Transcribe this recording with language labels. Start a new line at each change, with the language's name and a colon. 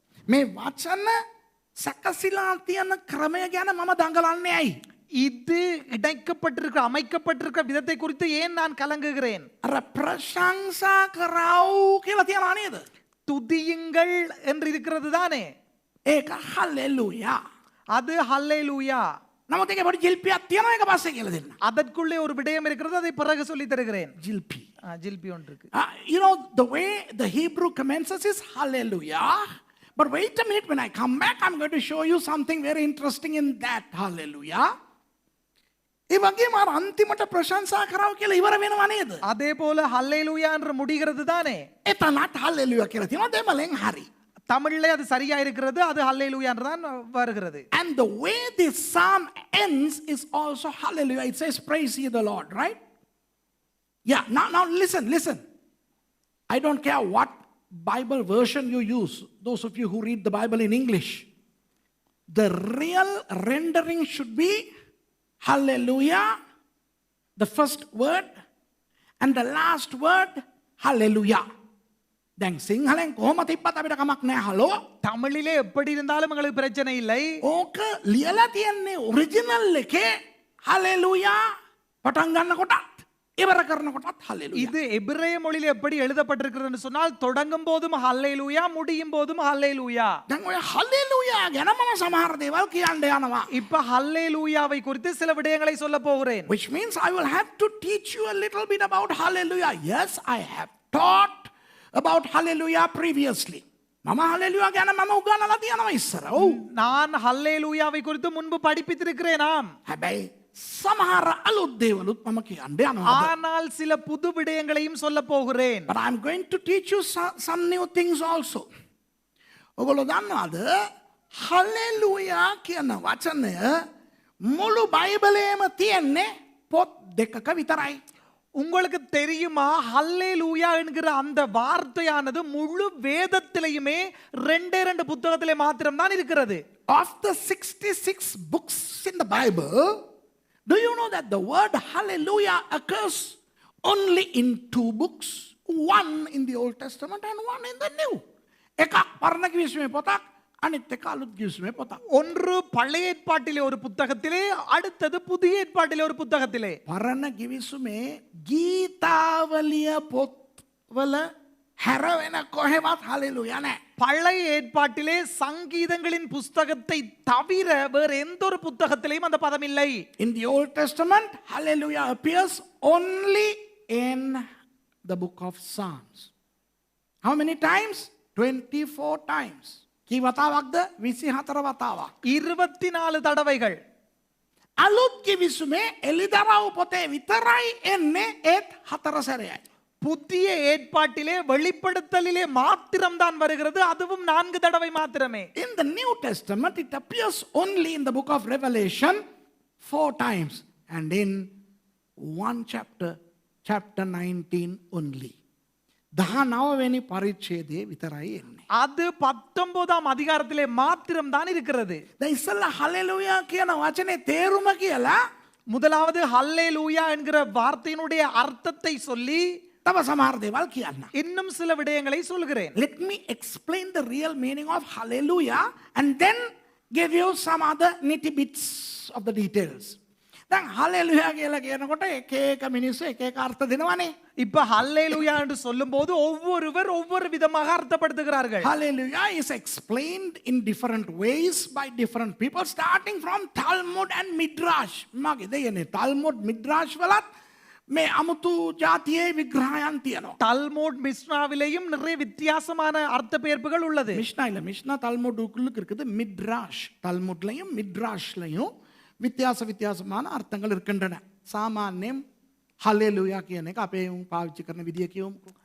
Sinhala: මේ වචන සකසිලා තියෙන ක්‍රමය ගැන මම දඟලන්නේ ඇයි?
Tamil: இது அமைக்கப்பட்டிருக்கிற விதத்தை குறித்து ஏன் நான் கலங்குகிறேன்?
Sinhala: අර ප්‍රශංසා කරව කියලා තියනවා නේද?
Tamil: துதியுங்கள் என்று இருக்கிறது தானே?
Sinhala: ඒක හලෙලූයා.
Tamil: அது ஹல்லேலூயா.
Sinhala: නමුත් ඒකේ පොඩි ජිල්පියක් තියෙනවා ඒක පස්සේ කියලා දෙන්න.
Tamil: அதற்குள்ளே ஒரு விடயம் இருக்கிறது, அதை பிறகு சொல்லி தருகிறேன்.
Sinhala: ජිල්පි.
Tamil: ஜில்பி ஒன்று இருக்கு.
English: You know, the way the Hebrew commences is hallelujah. But wait a minute, when I come back, I'm going to show you something very interesting in that hallelujah.
Sinhala: ඒ වගේම අර අන්තිමට ප්‍රශංසා කරව කියලා ඉවර වෙනව නේද?
Tamil: அதே போல ஹல்லேலூயா என்று முடிகிறது தானே?
Sinhala: එතනත් hallelujah කියලා තියෙනවා දෙමළෙන් හරි.
Tamil: தமிழ்ல அது சரியா இருக்கிறது, அது ஹல்லேலூயா என்று தான் வருகிறது.
English: And the way this psalm ends is also hallelujah. It says praise ye the Lord, right? Yeah, now listen. I don't care what Bible version you use, those of you who read the Bible in English. The real rendering should be hallelujah, the first word, and the last word, hallelujah.
Sinhala: දැන් සිංහලෙන් කොහොම තිබ්බත් අපිට කමක් නෑ hello.
Tamil: தமிழிலே எப்படி இருந்தாலும் எங்களுக்கு பிரச்சனை இல்லை.
Sinhala: ඕක ලියලා තියෙන්නේ ඔරිජිනල් එකේ හලෙලූයා පටන් ගන්නකොටත් ඉවර කරනකොටත් හලෙලූයා.
Tamil: இது எபிரேய மொழியில் எப்படி எழுதப்பட்டிருக்கிறது சொன்னால் தொடங்கும் போதும் ஹல்லேலூயா முடியும் போதும் ஹல்லேலூயா.
Sinhala: දැන් ඔය හලෙලූයා ගැන මම සමහර දේවල් කියන්න යනවා.
Tamil: இப்ப ஹல்லேலூயாவை குறித்து சில விடயங்களை சொல்ல போகிறேன்.
English: Which means I will have to teach you a little bit about hallelujah. Yes, I have taught about hallelujah previously.
Sinhala: මම hallelujah ගැන මම උගන්වලා තියෙනවා ඉස්සර. ඔව්.
Tamil: நான் ஹல்லேலூயாவை குறித்து முன்பு படிப்பித்திருக்கிறேன்.
Sinhala: හැබැයි සමහර අලුත් දේවලුත් මම කියන්න යනවා.
Tamil: ஆனால் சில புது விடயங்களையும் சொல்ல போகிறேன்.
English: But I'm going to teach you some new things also.
Sinhala: ඔගොල්ලෝ දන්නවද hallelujah කියන වචනය මුළු බයිබලයේම තියෙන්නේ පොත් දෙකක විතරයි.
Tamil: உங்களுக்கு தெரியுமா ஹல்லேலூயா என்கிற அந்த வார்த்தையானது முழு வேதத்திலேயுமே ரெண்டே ரெண்டு புத்தகத்திலே மாத்திரம் தான் இருக்கிறது.
English: Of the 66 books in the Bible, do you know that the word hallelujah occurs only in 2 books? One in the Old Testament and one in the New.
Sinhala: එකක් පරණ කිවිසුමේ පොතක් අනිත් එක අලුත් කිවිසුමේ පොතක්.
Tamil: ஒன்று பழைய ஏற்பாட்டிலே ஒரு புத்தகத்திலே அடுத்தது புதிய ஏற்பாட்டிலே ஒரு புத்தகத்திலே.
Sinhala: පරණ කිවිසුමේ ගීතාවලිය පොත්වල හැරවෙන කොහෙවත් hallelujah නැහැ.
Tamil: பழைய ஏற்பாட்டிலே சங்கீதங்களின் புஸ்தகத்தை தவிர வேறு எந்த ஒரு புத்தகத்திலேயும் அந்த பதம் இல்லை.
English: In the Old Testament, hallelujah appears only in the book of Psalms. How many times? 24 times.
Sinhala: කී වතාවක්ද? 24 වතාවක්.
Tamil: 24 தடவைகள்.
Sinhala: අලුත් කිවිසුමේ එලිදරව් පොතේ විතරයි එන්නේ ඒත් 4 සැරයයි.
Tamil: புதிய ஏற்பாட்டிலே வெளிப்படுத்தலிலே மாத்திரம்தான் வருகிறது, அதுவும் 4 தடவை மாத்திரமே.
English: In the New Testament, it appears only in the book of Revelation 4 times. And in one chapter, chapter 19 only.
Sinhala: 19 වෙනි පරිච්ඡේදයේ විතරයි එන්නේ.
Tamil: அது 19ஆம் அதிகாரத்திலே மாத்திரம் தான் இருக்கிறது.
Sinhala: දැන් ඉස්සෙල්ලා hallelujah කියන වචනේ තේරුම කියලා
Tamil: முதலாவது ஹல்லேலூயா என்கிற வார்த்தையினுடைய அர்த்தத்தை சொல்லி
Sinhala: තව සමහර දේවල් කියන්න.
Tamil: இன்னும் சில விடயங்களை சொல்கிறேன்.
English: Let me explain the real meaning of hallelujah and then give you some other nitty bits of the details.
Sinhala: දැන් hallelujah කියලා කියනකොට එක එක මිනිස්සු එක එක අර්ථ දෙනවනේ.
Tamil: இப்ப ஹல்லேலூயா என்று சொல்லும்போது ஒவ்வொருவர் ஒவ்வொரு விதமாக அர்த்தப்படுத்துகிறார்கள்.
English: Hallelujah is explained in different ways by different people starting from Talmud and Midrash.
Sinhala: මගේ දෙයනේ Talmud Midrash වලත් මේ අමුතු ජාතියේ විග්‍රහයන් තියෙනවා.
Tamil: தல்மூட் மிஸ்னாவிலேயும் நிறைய வித்தியாசமான அர்த்த பெயர்ப்புகள் உள்ளது. மிஷ்னா இல்ல, மிஷ்னா தல்முடுக்குள்ளுக்கு இருக்குது. மிட்ராஷ் தல்முட்லையும் மிட்ராஷ்லையும் வித்தியாசமான அர்த்தங்கள் இருக்கின்றன. சாமான்யம்
Sinhala: ஹல்லேலூயா කියන එක අපේ පාවිච්චි කරන විදිය කියමුකෝ.